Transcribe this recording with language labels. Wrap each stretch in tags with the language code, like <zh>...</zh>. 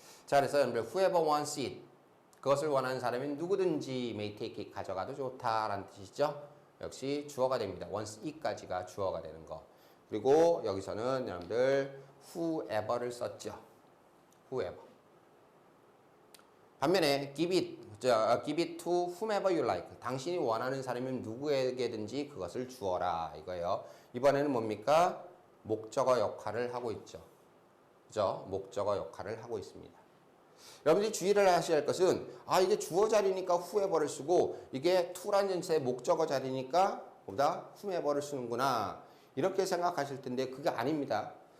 <ko>자, 그래서 여러분들</ko> <en>whoever wants it,</en> <ko>그것을 원하는 사람이 누구든지</ko> <en>may take it,</en> <ko>가져가도 좋다라는 뜻이죠. 역시 주어가 됩니다. wants it까지가 주어가 되는 거. 그리고 여기서는 여러분들 whoever를 썼죠. whoever. 반면에</ko> <en>give it to whomever you like.</en> <ko>당신이 원하는 사람이면 누구에게든지 그것을 주어라 이거예요. 이번에는 뭡니까? 목적어 역할을 하고 있죠. 그죠? 목적어 역할을 하고 있습니다. 여러분들이 주의를 하셔야 할 것은 이게 주어 자리니까 whoever를 쓰고 이게 to라는 전체의 목적어 자리니까 보다 whomever를 쓰는구나 이렇게 생각하실 텐데 그게 아닙니다.</ko>